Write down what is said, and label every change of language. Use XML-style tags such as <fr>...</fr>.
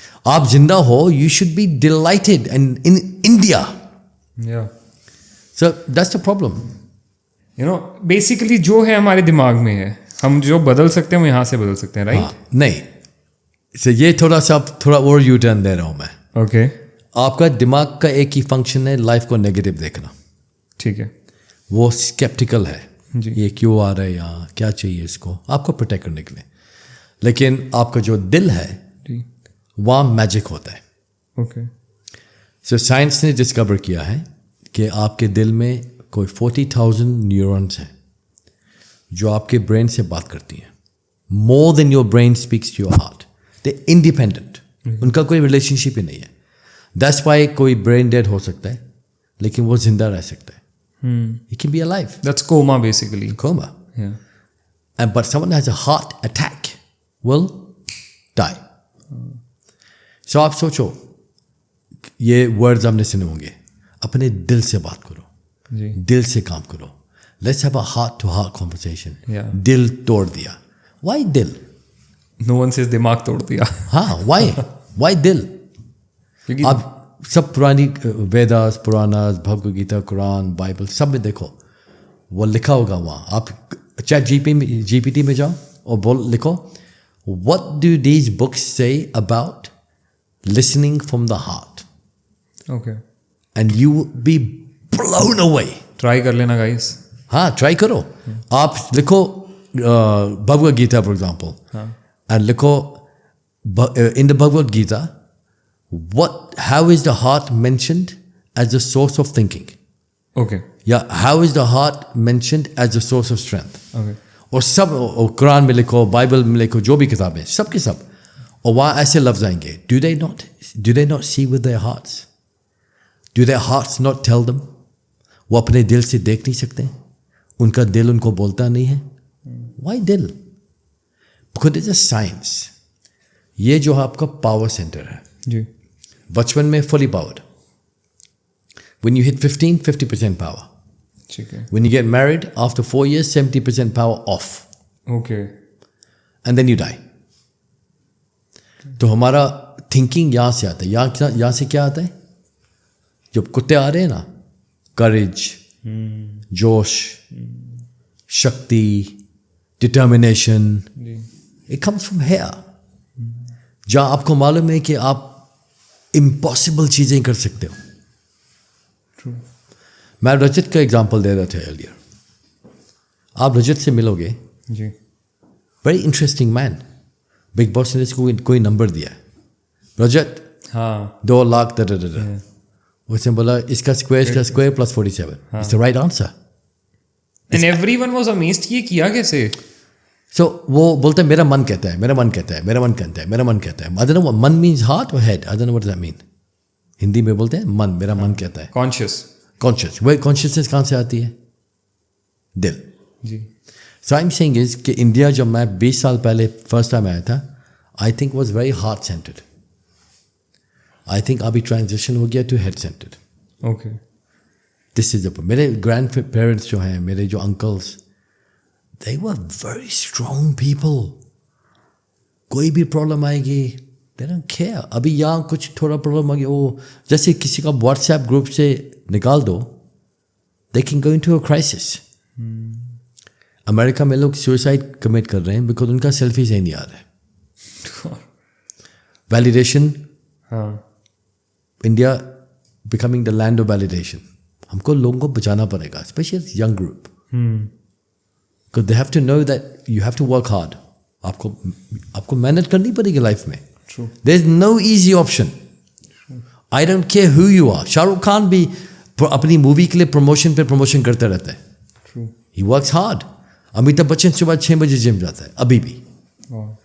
<hi>आप जिंदा हो,</hi> <en>you should be delighted and in India. Yeah. So that's the problem. You know, basically</en> <hi>जो है हमारे दिमाग में है, हम जो बदल सकते हैं वो यहाँ से बदल सकते हैं, right? नहीं. So ये थोड़ा और यू टर्न दे रहा हूँ मैं.</hi> <en>Okay.</en> <hi>आपका दिमाग का एक ही फंक्शन है लाइफ को नेगेटिव देखना. ठीक है. वो स्केप्टिकल है. जी. ये क्यों आ रहा है यहाँ, क्या चाहिए इसको, आपको प्रोटेक्ट करने के लिए. लेकिन आपका जो दिल है जी. वहाँ मैजिक होता है.</hi> <en>Okay.</en> <hi>सो साइंस ने डिस्कवर किया है कि आपके दिल में कोई 40,000 न्यूरॉन्स हैं जो आपके ब्रेन से बात करती हैं.</hi> <en>More than your brain speaks to your heart. They independent.</en> <hi>उनका कोई रिलेशनशिप ही नहीं है.</hi> <en>that's why</en> <hi>कोई ब्रेन डेड हो सकता है लेकिन वो जिंदा रह सकता है.</hi> <en>He can be alive. That's coma basically. Coma. Yeah. But someone has a heart attack will die.</en> <hi>So आप सोचो ये वर्ड्स हमने सुने होंगे. अपने दिल से बात करो. जी. दिल से काम करो.</hi> <en>Let's have a heart to heart conversation. Yeah.</en> <hi>दिल तोड़ दिया. Why दिल?</hi> <en>No one says दिमाग तोड़ दिया.</en> <hi>हाँ, why दिल? क्योंकि आप सब पुरानी वेदास, पुराणास, भगवद गीता, कुरान, बाइबल सब में देखो वो लिखा होगा वहाँ. आप चैट जीपीटी में जाओ और लिखो</hi> <en>what do these books say about listening from the heart, Okay. and you will be blown away.</en> <hi>Try कर लेना guys. हाँ, ट्राई करो.</hi> <en>आप लिखो Bhagavad Gita for example and लिखो in the Bhagavad Gita how is the heart mentioned as a source of thinking? Okay. या how is the heart mentioned as a source of strength? Okay.</en> <hi>और सब और कुरान में लिखो, बाइबल में लिखो, जो भी किताबें सब के सब और वहाँ ऐसे लफ्ज आएंगे.</hi> <en>Do they not see with their hearts? Do their hearts not tell them?</en> <hi>वो अपने दिल से देख नहीं सकते. उनका दिल उनको बोलता नहीं है. Why दिल?</hi> <en>Because it's a science.</en> <hi>ये जो आपका पावर सेंटर है जी. बचपन में fully powered.</hi> <en>When you hit 15, 50% power.</en> <hi>ठीक है.</hi> <en>When you get married, after 4 years, 70% power off. Okay. And then you die.</en> <hi>तो हमारा थिंकिंग यहाँ से आता है. यहाँ से क्या आता है? जब कुत्ते आ रहे हैं ना, करेज, जोश, शक्ति, determination,</hi> <en>it comes from here.</en> <hi>जहाँ आपको मालूम है कि आप इम्पॉसिबल चीज़ें कर सकते हो.</hi> <en>True.</en> <hi>मैं रजत का एग्जाम्पल दे रहा था earlier. आप रजत से मिलोगे. जी.</hi> <en>Very interesting man.</en> <hi>Big boss ने इसको कोई नंबर दिया है. रजत हाँ. 2 लाख उसने बोला इसका square plus 47.</hi> <en>It's the right answer. And everyone was amazed</en> <hi>कि ये किया कैसे? So वो बोलते हैं मेरा मन कहता है.</hi> <en>I don't know what man means heart or head. I don't know what does that mean.</en> <hi>Hindi में बोलते हैं मन, मेरा मन कहता है. Conscious. Where consciousness कहाँ से आती है? दिल. जी.</hi> <en>So I'm saying is</en> <hi>कि इंडिया जब मैं 20 साल पहले फर्स्ट टाइम आया था,</hi> <en>I think was very heart centered. I think</en> <hi>अभी ट्रांजिशन हो गया</hi> <en>to head centered. Okay.</en> <hi>This is the मेरे ग्रैंड पेरेंट्स जो हैं, मेरे जो uncles,</hi> <en>they were very strong people.</en> <hi>कोई भी प्रॉब्लम आएगी,</hi> <en>they don't care.</en> <hi>अभी यहाँ कुछ थोड़ा प्रॉब्लम आ गया, वो जैसे किसी का व्हाट्सएप ग्रुप से निकाल दो,</hi> <en>they can go into a crisis.</en> <hi>America में लोग सुसाइड कमिट कर रहे हैं बिकॉज उनका सेल्फी सही नहीं आ रहा है. वैलिडेशन हाँ. India</hi> <en>Becoming the land of validation.</en> <hi>हमको लोगों को बचाना पड़ेगा, specially young group.</hi> <en>Because they have to know that you have to work hard.</en> <hi>आपको मेहनत करनी पड़ेगी लाइफ में.</hi> <en>True. There is no easy option. I don't care who you are.</en> <hi>Shahrukh Khan भी अपनी मूवी के लिए प्रमोशन पे प्रमोशन करते रहता है.</hi> <en>True. He works hard.</en> <hi>Amitabh Bachchan सुबह 6 बजे जिम जाता है अभी भी.</hi> <en>Wow.</en>